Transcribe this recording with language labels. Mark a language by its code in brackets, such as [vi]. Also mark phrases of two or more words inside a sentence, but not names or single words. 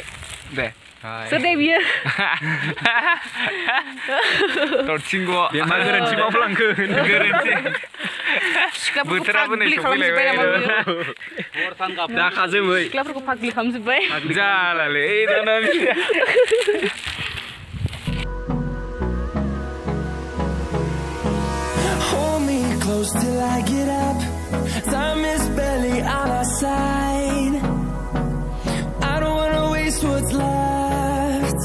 [brx] दे सोर दे बियो थरथिंग' मा गोरोन्थि मावफ्लांखो गोरोन्थि बोथोराबो नै सफैलायबाय दाखा जोमै सिख्लाफोरखौ फाग्लि खालामजोब्बाय जालालै [en] Hold me close till I get up. Time is barely on our side. I don't wanna waste what's left.